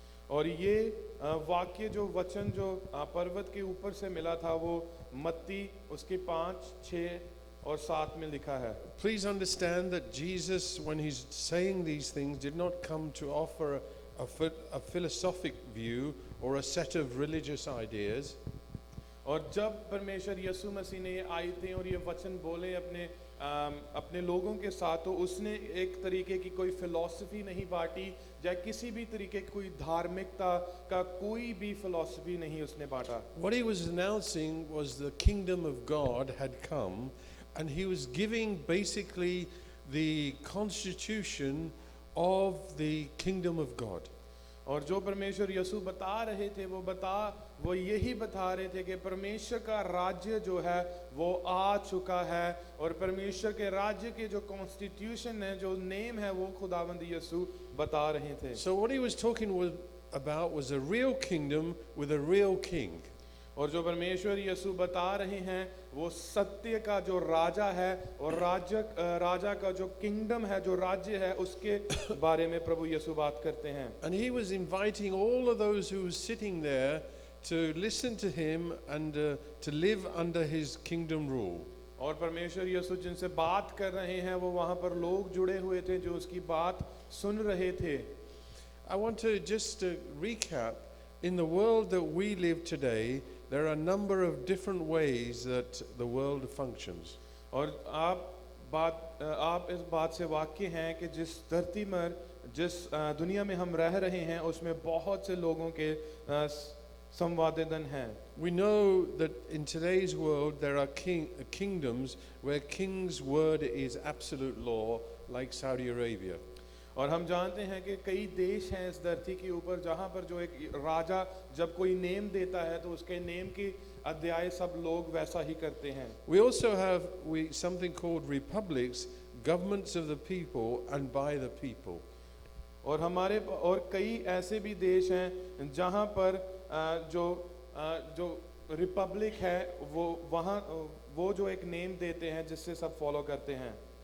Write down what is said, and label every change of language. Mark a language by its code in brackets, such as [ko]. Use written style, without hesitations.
[hi] और ये वाक्य जो वचन जो पर्वत के ऊपर से मिला था वो मत्ती उसके 5, 6 और 7 में लिखा है. [en] Please understand that Jesus, when he's saying these things, did not come to offer a philosophic view or a set of religious ideas. [hi] और जब परमेश्वर यीशु मसीह ने ये आयतें और ये वचन बोले अपने लोगों के साथ तो उसने एक तरीके की कोई फिलॉसफी नहीं बांटी या किसी भी तरीके की कोई धार्मिकता का कोई भी फिलॉसफी नहीं उसने बांटा. [en] What he was announcing was the kingdom of God had come, and he was giving basically the constitution of the kingdom of God. [hi] और जो परमेश्वर यीशु बता रहे थे वो यही बता रहे थे कि परमेश्वर का राज्य जो है वो आ चुका है और परमेश्वर के राज्य के जो कॉन्स्टिट्यूशन है जो नेम है वो खुदावंद यीशु बता रहे थे. [en] So what he was talking about was a real kingdom with a real king. [hi] और जो परमेश्वर यीशु बता रहे हैं वो सत्य का जो राजा है और राजा का जो किंगडम है जो राज्य है उसके बारे में प्रभु यीशु बात करते हैं. [en] And he was inviting all of those who were sitting there to listen to him and to live under his kingdom rule. [hi] और परमेश्वर यीशु जिनसे बात कर रहे हैं वो वहाँ पर लोग जुड़े हुए थे जो उसकी बात सुन रहे थे. [en] I want to just recap. In the world that we live today, there are a number of different ways that the world functions. [hi] और आप इस बात से वाकिफ हैं कि जिस धरती में जिस दुनिया में हम रह रहे हैं उसमें बहुत से लोगों के संवादन हैं. [en] We know that in today's world there are kingdoms where king's word is absolute law, like Saudi Arabia. [hi] और हम जानते हैं कि कई देश हैं इस धरती के ऊपर जहाँ पर जो एक राजा जब कोई नेम देता है तो उसके नेम की अध्याय सब लोग वैसा ही करते हैं. [en] We also have something called republics, governments of the people and by the people. [hi] और कई ऐसे भी देश हैं जहाँ पर जो रिपब्लिक है वो जो एक नेम देते हैं जिससे सब फॉलो करते हैं.